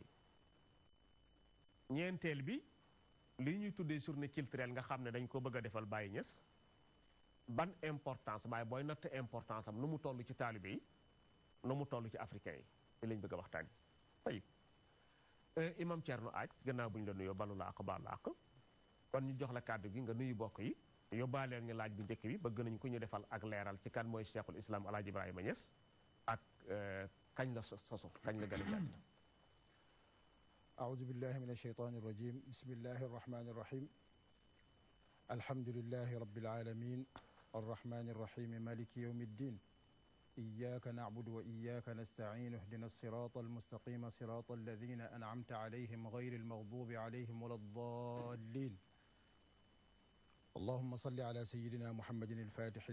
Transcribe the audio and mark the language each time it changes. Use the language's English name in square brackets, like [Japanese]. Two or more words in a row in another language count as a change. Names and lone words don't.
[Wolof] ñeenteel bi li ñuy tuddee [French] journée culturelle [Wolof] nga xam ne dañ ko bëgg a defal Baye Niass ban importance Baye booy natt importance am nu mu toll ci taalibe yi nu mu toll ci africain yi lañ bëgg a waxtaan tey imam Thierno Aaj gannaaw bu ñu la nuyoo balu la ak baal la ak kon ñu jox la kàddu gi nga nuyu bokk yi yóbbaaleel ñu laaj bu njëkk bi bëgg nañ ku ñu defal ak leeral ci kan mooy Cheikhul Islam Alhaji Ibrahima Niass ak kañ la soso kañ la gën a jàdd. [Arabic] أعوذ بالله من الشيطان الرجيم بسم الله الرحمن الرحيم الحمد لله رب العالمين الرحمن الرحيم مالك يوم الدين إياك نعبد وإياك نستعين اهدنا الصراط المستقيم صراط الذين أنعمت عليهم غير المغضوب عليهم ولا الضالين اللهم صل على سيدنا محمد الفاتح